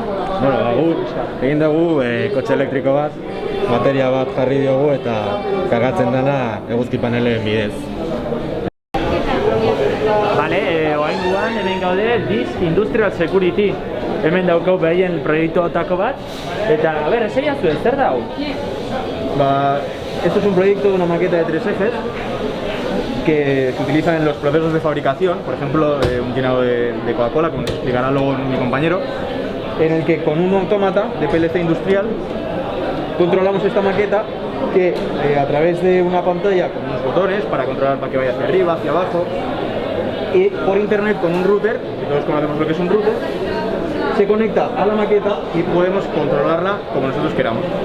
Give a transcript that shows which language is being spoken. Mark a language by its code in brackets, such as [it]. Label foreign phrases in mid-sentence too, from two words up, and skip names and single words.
[eu] Bueno, egin dugu kotxe elektriko bat, bateria bat jarri diogu eta kargatzen dana eguzki panelen bidez. Bale, oainguan hemen gaude Disk Industrial Security. Hemen daukau behien proiektuotako bat. Eta, a ber, esaia zuen, zer da hau? [es] Esto es un proyecto de una maqueta de 3 ejes que se utilizan en los procesos de fabricación, por ejemplo, un llenado de Coca-Cola, como explicará luego mi compañero, en el que con un autómata de PLC industrial controlamos esta maqueta que a través de una pantalla con unos botones para controlar para que vaya hacia arriba, hacia abajo, y por internet con un router, que todos conocemos lo que es un router, se conecta a la maqueta y podemos controlarla como nosotros queramos.